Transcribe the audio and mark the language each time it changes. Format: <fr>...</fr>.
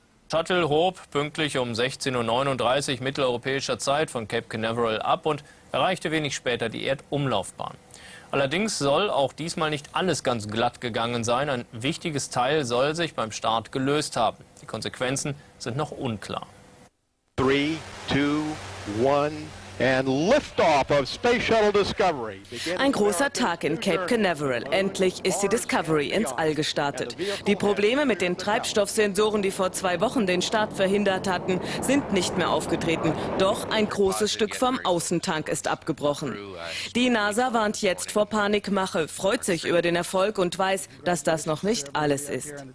<de>Shuttle hob pünktlich um 16:39 Uhr mitteleuropäischer Zeit von Cape Canaveral ab und erreichte wenig später die Erdumlaufbahn. Allerdings soll auch diesmal nicht alles ganz glatt gegangen sein. Ein wichtiges Teil soll sich beim Start gelöst haben. Die Konsequenzen sind noch unklar.</de> <en>3, 2, 1 and liftoff of Space Shuttle Discovery.</en> <de>Ein großer Tag in Cape Canaveral. Endlich ist die Discovery ins All gestartet. Die Probleme mit den Treibstoffsensoren, die vor 2 Wochen den Start verhindert hatten, sind nicht mehr aufgetreten. Doch ein großes Stück vom Außentank ist abgebrochen. Die NASA warnt jetzt vor Panikmache, freut sich über den Erfolg und weiß, dass das noch nicht alles ist.</de>